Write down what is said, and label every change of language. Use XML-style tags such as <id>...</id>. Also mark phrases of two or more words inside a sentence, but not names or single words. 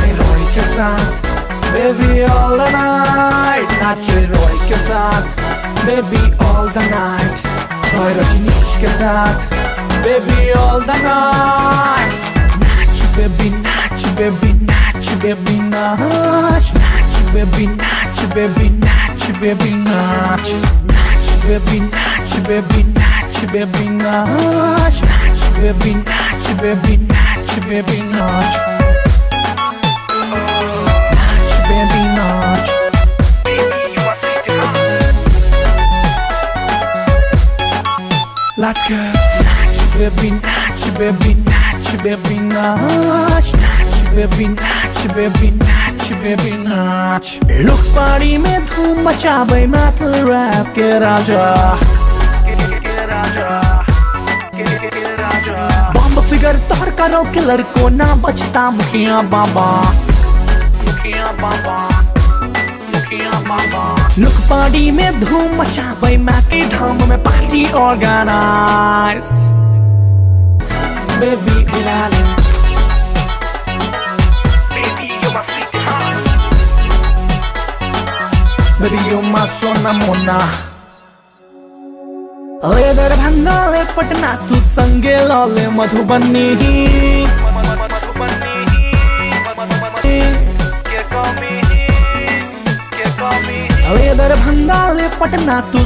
<mai>रोय के साथ</mai> <en>baby all the night</en> <mai>नाचे रोय के साथ</mai> <en>baby all the night</en> <mai>रोय रजनीश के साथ</mai> <en>baby all the night</en> <mai>नाच बेबी नाच बेबी नाच बेबी नाच नाच बेबी नाच बेबी नाच बेबी नाच नाच बेबी नाच बेबी नाच बेबी नाच नाच बेबी नाच बेबी नाच बेबी नाच नाच बेबी नाच बेबी</mai> <en>you are sweet let's go</en> <mai>नाच बेबी नाच बेबी नाच बेबी नाच नाच बेबी नाच बेबी नाच बेबी नाच लोग पार्टी में धूम मचावे मैथल रैप के राजा बम फिगर तोहर करो किलर को ना बचता मुखिया बाबा लोग पार्टी में धूम मचावे मैं के धाम में</mai> <en>party organise baby</en> <mai>इलाले</mai> <en>Baby, you my</en> <mai>सोना मोना. ले दरभंगा ले पटना तू संगे लाले मधुबनी ले दरभंगा ले पटना तू</mai>